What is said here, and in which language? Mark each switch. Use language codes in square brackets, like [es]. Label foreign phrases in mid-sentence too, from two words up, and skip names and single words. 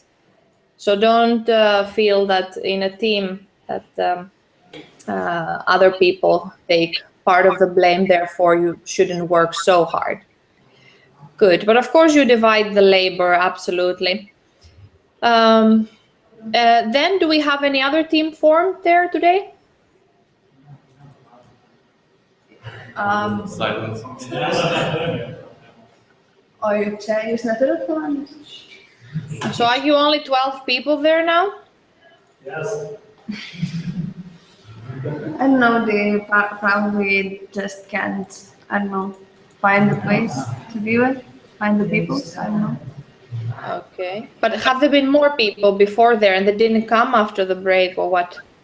[en] So don't feel that in a team that other people take part of the blame, therefore you shouldn't work so hard. Good, but of course you divide the labor, absolutely. Then do we have any other team formed there today? Silence. [lt] O juk čia jūs neturit komandos? [en] So are you only 12 people there now? I don't know, they probably just can't, I don't know, find the place to do it, find the people, I don't know. Okay, but have there been more people before there and they didn't come after the break, or what?